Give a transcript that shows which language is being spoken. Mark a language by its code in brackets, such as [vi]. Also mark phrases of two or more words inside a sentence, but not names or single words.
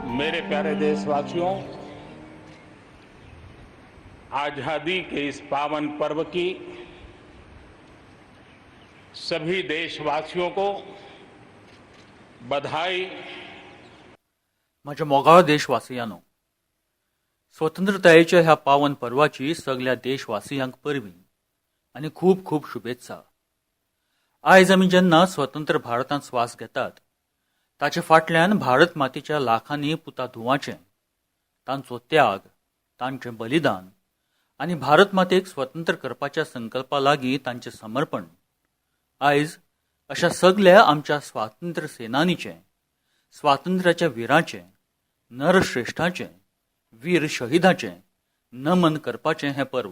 [hi] मेरे प्यारे देशवासियों, आजादी के इस पावन पर्व की सभी देशवासियों को बधाई। [kok] माझ्या मोगाळ देशवासियांनो, स्वतंत्रतायेच्या ह्या पावन पर्वाची सगळ्या देशवासियांक परवी आणि खूप खूप शुभेच्छा. आयज आमी जेन्ना स्वतंत्र भारतांत स्वास घेतात, ताचे फाटल्यान भारत मातेच्या लाखांनी पुता धुवाचें, तांचो त्याग, तांचें बलिदान आनी भारत मातेक स्वतंत्र करपाच्या संकल्पा लागीं तांचें समर्पण आयज अशा सगळ्या आमच्या स्वातंत्र्य सेनानीचें, स्वातंत्र्याच्या वीरांचें, नरश्रेष्ठांचें, वीर शहीदांचें नमन करपाचें हें पर्व.